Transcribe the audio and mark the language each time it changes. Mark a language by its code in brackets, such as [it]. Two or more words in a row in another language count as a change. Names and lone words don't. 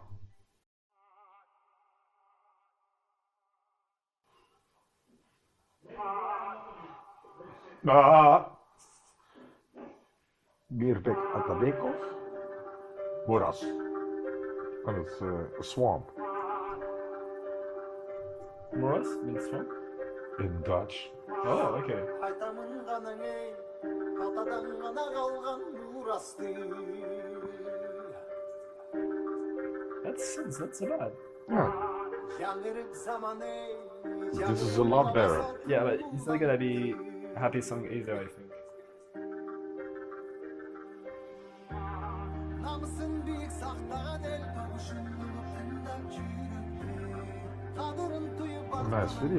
[en] Mirbek Atabekov, Muras. And it's a swamp Muras means song? in Dutch. Oh, okay. [kk] Айтамын ғанаң ей, атадан ғана қалған Мурасты. [en] That's not so bad. Yeah, [kk] Жаңғырып заман ей, [en] this is a lot better. Yeah, but it's not gonna be a happy song either, I think. Nice video.